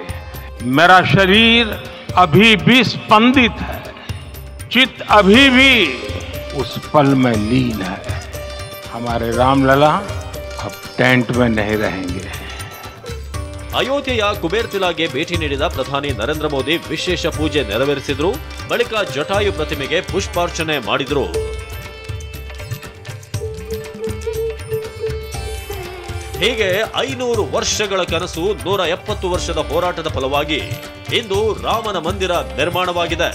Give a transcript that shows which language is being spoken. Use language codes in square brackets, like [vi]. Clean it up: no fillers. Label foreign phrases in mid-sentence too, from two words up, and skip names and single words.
[hi] मेरा शरीर अभी भी स्पंदित है, चित्त अभी भी उस पल में लीन है। हमारे रामलला अब टेंट में नहीं रहेंगे। [kn] ಅಯೋಧ್ಯೆಯ ಕುಬೇರ್ತಿಲಾಗೆ ಭೇಟಿ ನೀಡಿದ ಪ್ರಧಾನಿ ನರೇಂದ್ರ ಮೋದಿ ವಿಶೇಷ ಪೂಜೆ ನೆರವೇರಿಸಿದ್ರು. ಬಳಿಕ ಜಟಾಯು ಪ್ರತಿಮೆಗೆ ಪುಷ್ಪಾರ್ಚನೆ ಮಾಡಿದ್ರು. ಹೀಗೆ 500 ವರ್ಷಗಳ ಕನಸು, 170 ವರ್ಷದ ಹೋರಾಟದ ಫಲವಾಗಿ ಇಂದು ರಾಮನ ಮಂದಿರ ನಿರ್ಮಾಣವಾಗಿದೆ.